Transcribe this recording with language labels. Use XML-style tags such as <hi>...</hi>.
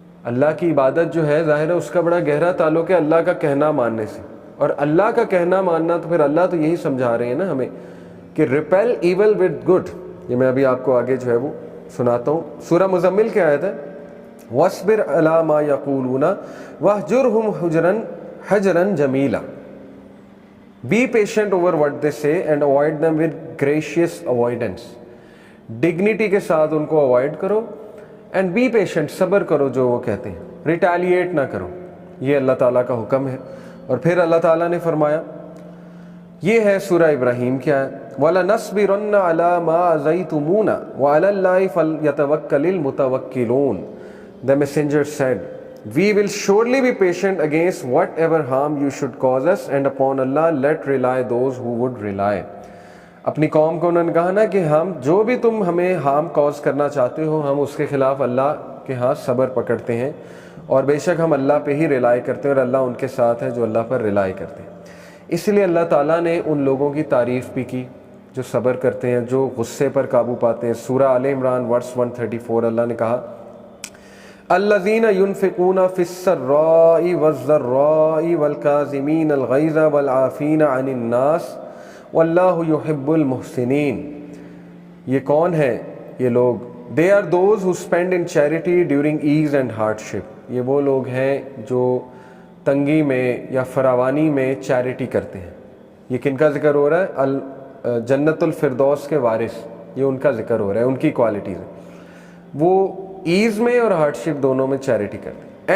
<ur>اللہ کی عبادت جو ہے ظاہر ہے اس کا بڑا گہرا تعلق ہے اللہ کا کہنا ماننے سے, اور اللہ کا کہنا ماننا تو پھر اللہ تو یہی سمجھا رہے ہیں نا ہمیں کہ</ur> <en>Repel evil with good.</en> <ur>یہ میں ابھی آپ کو آگے جو ہے وہ سناتا ہوں. سورہ مزمل کی آیت ہے,</ur> <ar>وَاصْبِرْ عَلَىٰ مَا يَقُولُونَ وَاهْجُرْهُمْ حَجْرًا جَمِيلًا.</ar> <en>Be patient over what they say and avoid them with gracious avoidance.</en> <ur>Dignity کے ساتھ ان کو اوائڈ کرو,</ur> <en>and be patient,</en> <ur>صبر کرو جو وہ کہتے ہیں, ریٹیلیٹ نہ کرو. یہ اللہ تعالیٰ کا حکم ہے. اور پھر اللہ تعالیٰ نے فرمایا, یہ ہے سورہ ابراہیم کی آیت,</ur> <ar>وَلَنَصْبِرَنَّ عَلَىٰ مَا أَذَيْتُمُونَ وَعَلَى اللَّهِ فَلْيَتَوَكَّلِ الْمُتَوَكِّلُونَ.</ar> <en>The messenger said, we will surely be patient against whatever harm you should cause us, and upon Allah let rely those who would rely.</en> <ur>اپنی قوم کو انہوں نے کہا نا کہ ہم جو بھی تم ہمیں ہارم کاز کرنا چاہتے ہو ہم اس کے خلاف اللہ کے ہاں صبر پکڑتے ہیں, اور بے شک ہم اللہ پہ ہی ریلائی کرتے ہیں, اور اللہ ان کے ساتھ ہے جو اللہ پر ریلائی کرتے ہیں. اس لیے اللہ تعالیٰ نے ان لوگوں کی تعریف بھی کی جو صبر کرتے ہیں, جو غصے پر قابو پاتے ہیں. سورہ آل عمران ورس 134 اللہ نے کہا,</ur> <ar>الذین ينفقون فی السراء والضراء والکاظمین الغیظ والعافین عن الناس واللہ یحب المحسنین.</ar> <ur>یہ کون ہیں یہ لوگ؟</ur> <en>They are those who spend in charity during ease and hardship.</en> <ur>یہ وہ لوگ ہیں جو تنگی میں یا فراوانی میں چیریٹی کرتے ہیں. یہ کن کا ذکر ہو رہا ہے؟ جنت الفردوس کے وارث, یہ ان کا ذکر ہو رہا ہے, ان کی کوالٹیز ہیں. وہ ایز میں اور ہارڈشپ دونوں میں چیریٹی کرتے ہیں.</ur>